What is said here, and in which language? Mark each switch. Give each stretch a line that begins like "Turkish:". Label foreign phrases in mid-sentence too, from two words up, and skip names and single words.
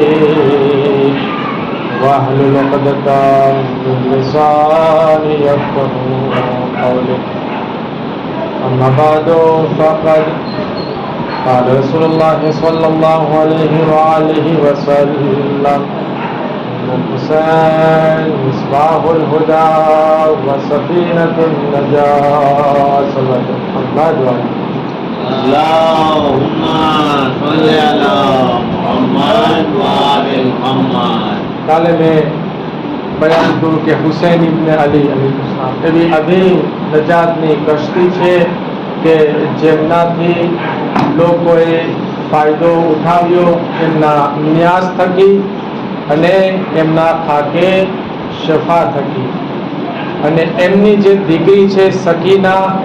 Arabic: واحلل عقدة من لساني يفقهوا قولي أما بعد فقد قال رسول الله صلى الله عليه وآله وسلم الحسين مصباح الهدى وسفينة النجاة صلى محمد اللهم صل على محمد وعلى محمد
Gujarati: કાલે મેં બયાન કર્યું કે હુસૈન ઇબ્ન અલી અલીસલામ એવી અભી નજાતની કશ્તી છે કે જેમનાથી લોકોએ ફાયદો ઉઠાવ્યો એમના ન્યાસ થકી અને એમના
Urdu: خاکِ شفا
Gujarati: થકી અને એમની જે દીકરી છે સકીના